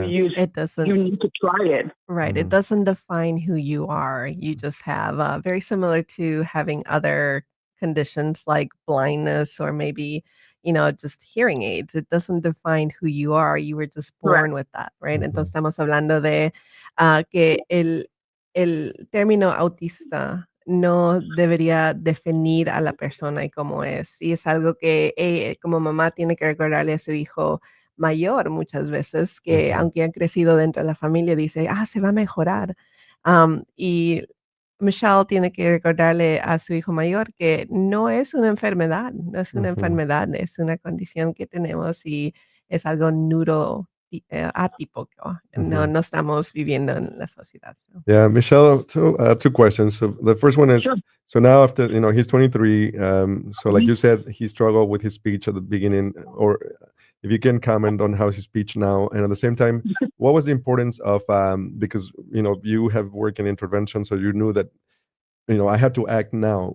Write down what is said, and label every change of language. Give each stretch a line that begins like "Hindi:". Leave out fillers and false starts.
English: We use, It doesn't. you need to try it. Right. It doesn't define who you are. You just have very similar to having other conditions like blindness or maybe, just hearing aids. It doesn't define who you are. You were just born with that, right?
Spanish: Entonces estamos hablando de que el término autista no debería definir a la persona y cómo es. Y es algo que como mamá tiene que recordarle a su hijo mayor muchas veces, que aunque han crecido dentro de la familia, dice, se va a mejorar. Y Michelle tiene que recordarle a su hijo mayor que no es una enfermedad, no es una enfermedad, es una condición que tenemos y es algo atípico. No estamos viviendo en la sociedad.
English: Yeah, Michelle, two questions. So the first one is, so now after, he's 23, so like you said, he struggled with his speech at the beginning, or if you can comment on how his speech now, and at the same time, what was the importance of, because, you have worked in intervention, so you knew that, I have to act now.